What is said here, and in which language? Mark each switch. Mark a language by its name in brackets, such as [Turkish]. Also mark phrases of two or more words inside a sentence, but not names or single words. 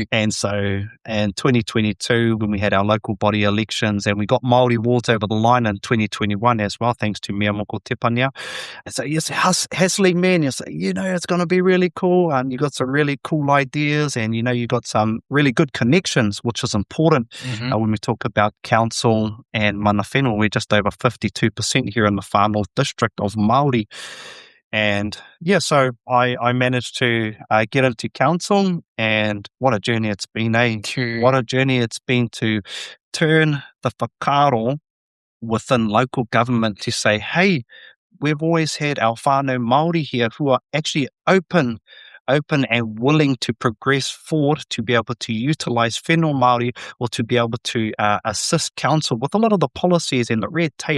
[English] And so in 2022, when we had our local body elections and we got Māori wards over the line in 2021 as well, thanks to Mea Moko Tepania. And so yes, hustling man, you say, it's going to be really cool. And you got some really cool ideas and, you got some really good connections, which is important when we talk about council and [Māori] mana whenua. [English] We're just over 52% here in the Far North District of Māori. And so I managed to get into council, and what a journey it's been, True. What a journey it's been to turn the whakaaro within local government to say, hey, we've always had our [Māori] whānau Māori [English] here who are actually open and willing to progress forward to be able to utilise [Māori] whenua Māori [English] or to be able to assist council with a lot of the policies and the red tape.